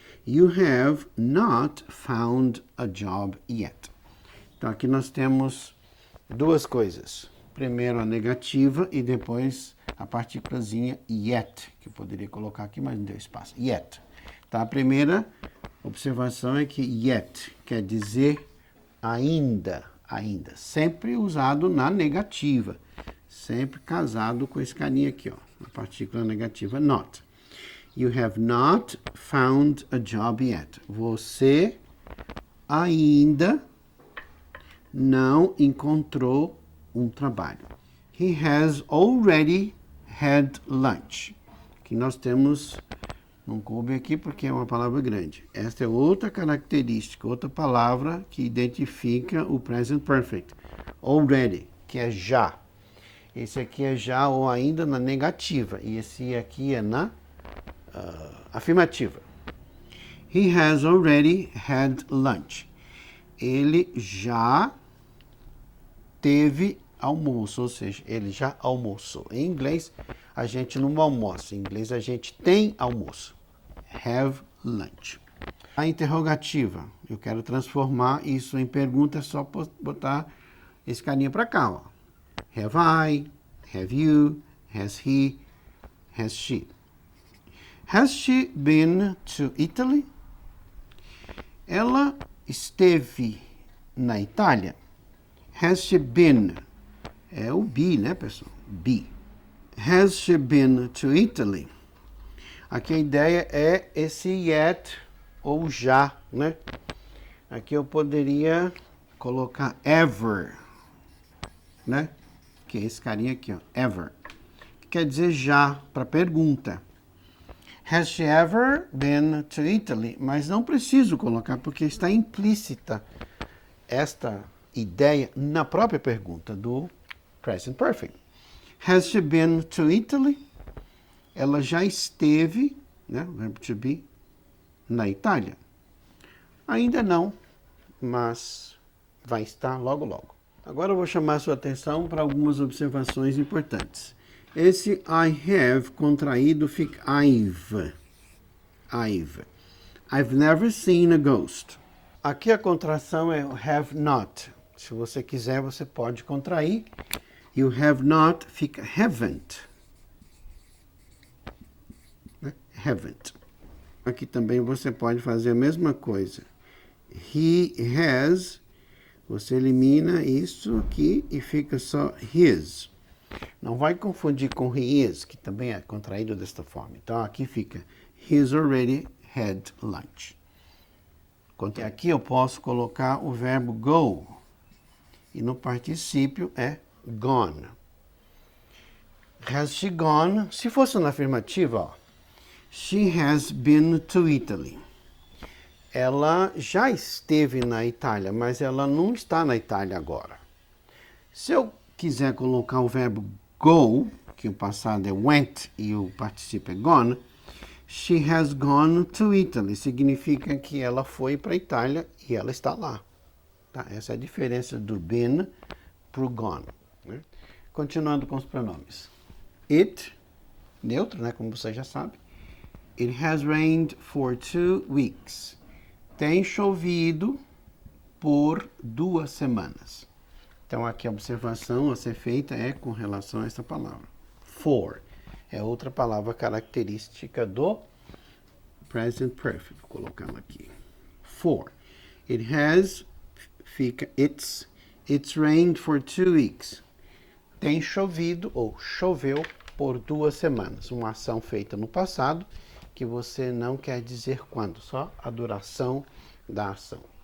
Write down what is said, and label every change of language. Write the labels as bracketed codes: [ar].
[en] You have not found a job yet. [pt] Então, aqui nós temos duas coisas. Primeiro a negativa e depois a partículazinha yet, que eu poderia colocar aqui, mas não deu espaço. Yet. Tá? A primeira observação é que yet quer dizer ainda. Sempre usado na negativa. Sempre casado com esse carinha aqui, ó. A partícula negativa not. [en] You have not found a job yet. [pt] Você ainda não encontrou um trabalho. [en] He has already had lunch. [pt] Aqui nós temos, não coube aqui porque é uma palavra grande. Esta é outra característica, outra palavra que identifica o present perfect. Already, que é já. Esse aqui é já ou ainda na negativa. E esse aqui é na afirmativa. [en] He has already had lunch. [pt] Ele já teve almoço, ou seja, ele já almoçou. Em inglês, a gente não almoça. Em inglês, a gente tem almoço. [en] Have lunch. [pt] A interrogativa, eu quero transformar isso em pergunta, é só botar esse carinha para cá, ó. [en] Have I? Have you? Has he? Has she? Has she been to Italy? [pt] Ela esteve na Itália? [en] Has she been? [pt] É o be, né, pessoal? Be. [en] Has she been to Italy? [pt] Aqui a ideia é esse yet ou já, né? Aqui eu poderia colocar ever, né? Que é esse carinha aqui, ó, ever. Que quer dizer já, para pergunta. [en] Has she ever been to Italy? [pt] Mas não preciso colocar porque está implícita esta ideia na própria pergunta do present perfect. [en] Has she been to Italy? [pt] Ela já esteve, né, o verbo to be, na Itália? Ainda não, mas vai estar logo logo. Agora eu vou chamar a sua atenção para algumas observações importantes. Esse I have contraído fica I've. [en] I've never seen a ghost. [pt] Aqui a contração é o [en] have not. [pt] Se você quiser, você pode contrair. E o have not fica haven't. Haven't. Aqui também você pode fazer a mesma coisa. He has, você elimina isso aqui e fica só his. Não vai confundir com he is, que também é contraído desta forma. Então aqui fica [en] he's already had lunch. [pt] Aqui eu posso colocar o verbo go. E no particípio é gone. [en] Has she gone? [pt] Se fosse na afirmativa, ó. [en] She has been to Italy. [pt] Ela já esteve na Itália, mas ela não está na Itália agora. Se eu quiser colocar o verbo go, que o passado é went e o particípio é gone, [en] she has gone to Italy. [pt] Significa que ela foi para a Itália e ela está lá. Tá? Essa é a diferença do been para o gone. Né? Continuando com os pronomes. It, neutro, né, como você já sabe. [en] It has rained for 2 weeks. [pt] Tem chovido por 2 semanas. Então, aqui a observação a ser feita é com relação a essa palavra. For é outra palavra característica do present perfect. Vou colocá-la aqui. For. [en] It has, fica it's rained for 2 weeks. [pt] Tem chovido ou choveu por 2 semanas. Uma ação feita no passado que você não quer dizer quando, só a duração da ação.